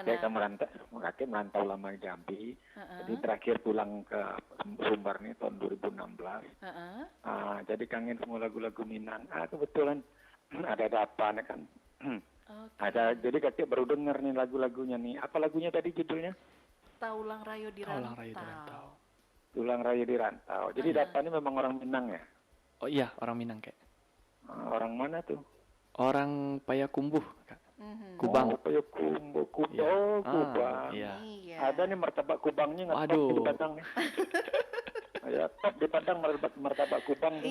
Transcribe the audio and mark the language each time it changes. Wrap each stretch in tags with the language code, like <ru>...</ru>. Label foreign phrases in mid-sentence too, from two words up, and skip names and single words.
<id>Kakek merantau lama di Jambi. Heeh. Jadi terakhir pulang ke Sumbar nih tahun 2016. Heeh. Jadi kangen semua lagu-lagu Minang. Kebetulan ada Dapa nih kan. Oke. Jadi kakek baru denger nih lagu-lagunya nih. Apa lagunya tadi judulnya? Taulang Rayo di Taulang Rantau. Rayo di Rantau. Tulang Raya di Rantau. Jadi Dapa ini memang orang Minang ya? Oh iya, orang Minang Kak. Orang mana tuh? Orang Payakumbuh Kak. Mhm. Kubang. Oh, Payakumbuh. Iya. Kubang. Iya. Iya. Ada nih martabak Kubangnya nggak top Waduh. di Padang nih. Ya, top di Padang martabak Kubang nih.</id>